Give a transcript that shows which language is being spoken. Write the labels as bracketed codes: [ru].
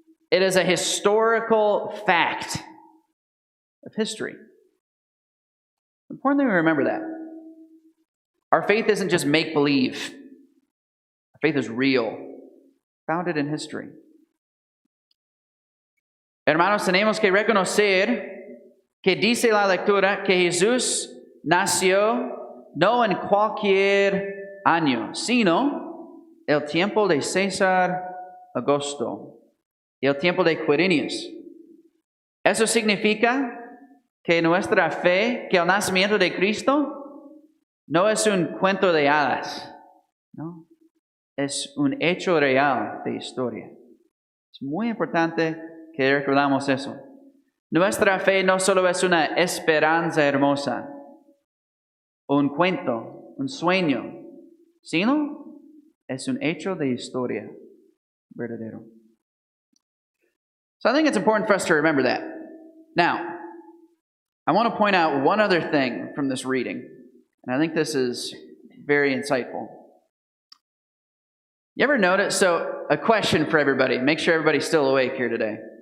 [en] It is a historical fact of history. It's important that we remember that. Our faith isn't just make-believe. Our faith is real, founded in history. [es] Hermanos, tenemos que reconocer que dice la lectura que Jesús nació no en cualquier año, sino el tiempo de César Augusto y el tiempo de Quirinius. Eso significa que nuestra fe, que el nacimiento de Cristo no es un cuento de hadas, ¿no? Es un hecho real de historia. Es muy importante que recordamos eso. Nuestra fe no solo es una esperanza hermosa, un cuento, un sueño, sino es un hecho de historia verdadero. [en] So I think it's important for us to remember that. Now, I want to point out one other thing from this reading, and I think this is very insightful. You ever notice, so a question for everybody, make sure everybody's still awake here today.